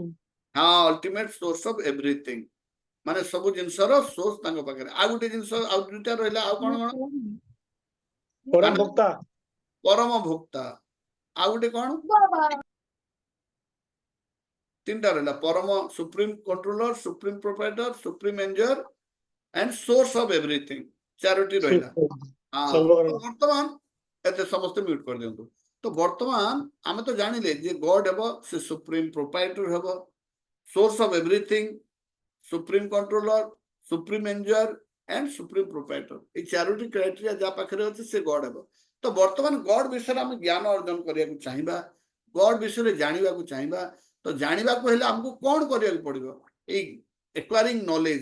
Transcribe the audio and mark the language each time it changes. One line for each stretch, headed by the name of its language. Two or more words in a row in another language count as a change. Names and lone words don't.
Odia: ହଁ,
English: ultimate source of everything,
Odia: ମାନେ ସବୁ ଜିନିଷର ସୋର୍ସ ତାଙ୍କ ପାଖରେ। ଆଉ ଗୋଟେ ଜିନିଷ ଆଉ ଦୁଇଟା ରହିଲା, ଆଉ କଣ କଣ? ପରମ ଭୋକ୍ତା। ପରମ ଭୋକ୍ତା। ଆଉ ଗୋଟେ କଣ? ତିନିଟା ରହିଲା, ପରମ
English: supreme controller, supreme proprietor, supreme enjoyer and source of everything।
Odia: ଚାରୋଟି ରହିଲା। ବର୍ତ୍ତମାନ ଏତେ ସମସ୍ତେ ମ୍ୟୁଟ କରିଦିଅନ୍ତୁ। ତ ବର୍ତ୍ତମାନ ଆମେ ତ ଜାଣିଲେ ଯେ ଗଡ ହେବ ସେ
English: supreme proprietor
Odia: ହେବ,
English: source of everything, supreme controller, supreme enjoyer and supreme proprietor.
Odia: ଏଇ ଚାରୋଟି କ୍ରାଇଟେରିଆ ଯାହା ପାଖରେ ଅଛି ସେ ଗଡ ହେବ। ତ ବର୍ତ୍ତମାନ ଗଡ ବିଷୟରେ ଆମେ ଜ୍ଞାନ ଅର୍ଜନ କରିବାକୁ ଚାହିଁବା, ଗଡ ବିଷୟରେ ଜାଣିବାକୁ ଚାହିଁବା। ତ ଜାଣିବାକୁ ହେଲେ ଆମକୁ କଣ କରିବାକୁ ପଡିବ? ଏଇ
English: acquiring knowledge.